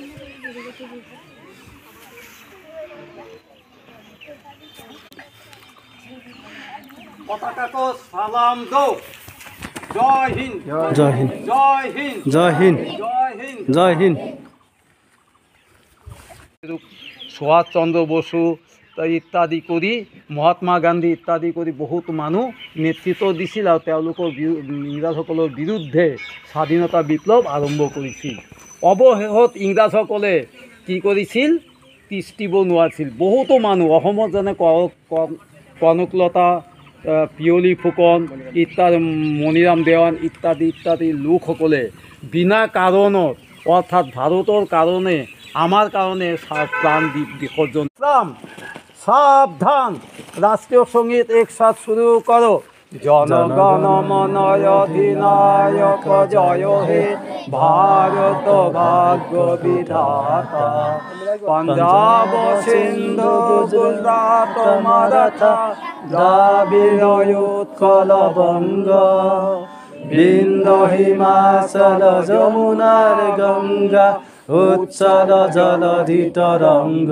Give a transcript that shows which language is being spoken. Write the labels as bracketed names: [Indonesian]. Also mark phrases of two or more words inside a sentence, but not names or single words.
[Hindi] पताकाटो सलाम दो। जय हिंद, जय हिंद, जय हिंद, जय हिंद, जय हिंद, जय हिंद। [Assamese] সুভাষ চন্দ্র বসু ইত্যাদি কৰি মহাত্মা গান্ধী ইত্যাদি কৰি বহুত মানুহ নেতৃত্ব দিছিল আৰু তেওঁলোকৰ ইংৰাজসকলৰ বিৰুদ্ধে স্বাধীনতা বিপ্লৱ আৰম্ভ কৰিছিল। অৱশেষত ইংৰাজসকলে কি কৰিছিল, তিষ্ঠিব নোৱাৰিছিল। বহুতো মানুহ অসমত যেনে কনকলতা, পিয়লি ফুকন ইত্যাদি, মণিৰাম দেৱান ইত্যাদি ইত্যাদি লোকসকলে বিনা কাৰণত, অৰ্থাৎ ভাৰতৰ কাৰণে, আমাৰ কাৰণে প্ৰাণ বিসৰ্জন। [Hindi] सावधान, राष्ट्रीय संगीत एकसाथ शुरू करो। [Bangla] জনগণ মন অধিনায়ক জয় হে ভারত ভাগ্য বিধাতা। পঞ্জাব সিন্ধু গুজরাট মারাঠা দ্রাবিড় উৎকল বঙ্গ বিন্দ হিমাচল যমুনার গঙ্গা উচ্চল জলধি তরঙ্গ।